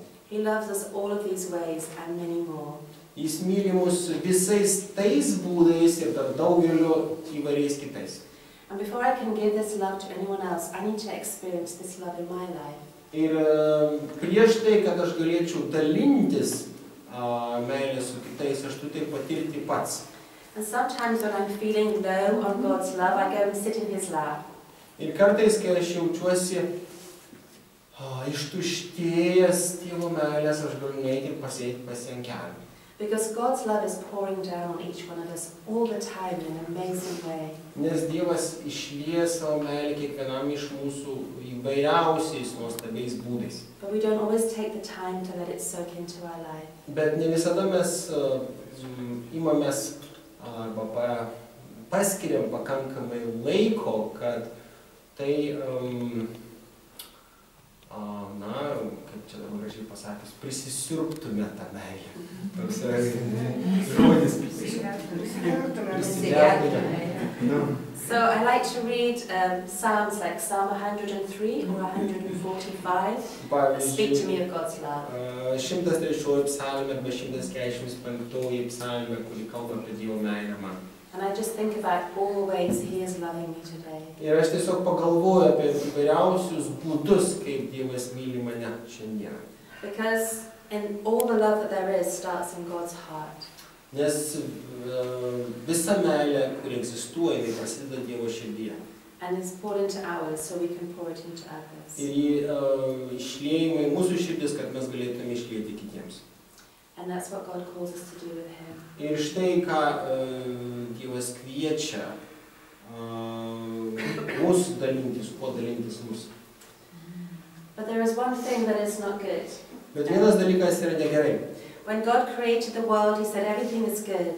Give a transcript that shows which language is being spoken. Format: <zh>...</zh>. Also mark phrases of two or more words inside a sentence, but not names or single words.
<en>He loves us all of these ways and many more.</en> <lt>Jis myli mus visais tais būdais ir dar daugeliu įvairiais kitais.</lt> <en>And before I can give this love to anyone else, I need to experience this love in my life.</en> <lt>Ir prieš tai, kad aš galėčiau dalintis meilę su kitais, aš turiu tai patirti pats.</lt> <en>And sometimes when I'm feeling low on God's love, I go and sit in His lap.</en> <lt>Ir kartais, kai aš jaučiuosi ištuštėjęs Dievo meilės, aš galiu neiti ir pasėti pas jį ant kelių.</lt> <en>Because God's love is pouring down on each one of us all the time in an amazing way.</en> <lt>Nes Dievas išlieja savo meilę kiekvienam iš mūsų įvairiausiais nuostabiais būdais.</lt> <en>But we don't always take the time to let it soak into our life.</en> <lt>Bet ne visada mes imamės arba paskiriam pakankamai laiko, kad tai, kaip čia dabar gražiai pasakius, prisisiurbtume tą meilę. Toks žodis prisisiurbtume.</lt> <en>So I like to read Psalms like Psalm 103 or 145. Speak to me of God's love.</en> <lt>103 psalmė arba 145 psalmė, kuri kalba apie Dievo meilę man.</lt> <en>And I just think about all the ways He is loving me today.</en> <lt>Ir aš tiesiog pagalvoju apie įvairiausius būdus, kaip Dievas myli mane šiandieną.</lt> <en>Because in all the love that there is starts in God's heart.</en> <lt>Nes visa meilė, kuri egzistuoja, tai prasideda Dievo širdyje.</lt> <en>And it's poured into ours, so we can pour it into others.</en> <lt>Ir jį išliejama į mūsų širdis, kad mes galėtume išlieti kitiems.</lt> <en>And that's what God calls us to do with Him.</en> <lt>Ir štai ką Dievas kviečia mus dalintis, kuo dalintis mus.</lt> <en>But there is one thing that is not good.</en> <lt>Bet vienas dalykas yra negerai.</lt> <en>When God created the world, He said everything is good.</en>